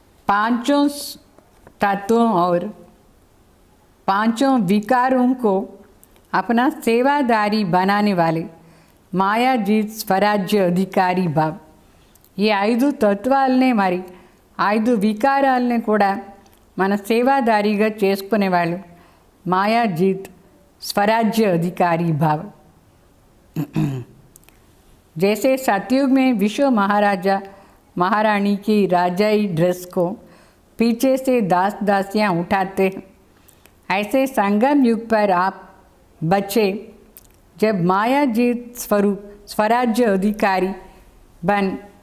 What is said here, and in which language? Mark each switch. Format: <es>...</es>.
<hi>पांचों तत्वों और पांचों विकारों को अपना सेवादारी बनाने वाले मायाजीत स्वराज्य अधिकारी भाव.</hi> <te>ఈ 5 తత్వాలనే మరి 5 వికారాలనే కూడా మన సేవాదారిగా చేసుకునేవాళ్ళు మాయాజీత్</te> <hi>स्वराज्य अधिकारी भाव. जैसे सतयुग में विश्व महाराजा महारानी की राजाई ड्रेस को पीछे से दास दासियाँ उठाते हैं, ऐसे संगम युग पर आप बच्चे जब मायाजीत स्वरूप स्वराज्य अधिकारी बन</hi>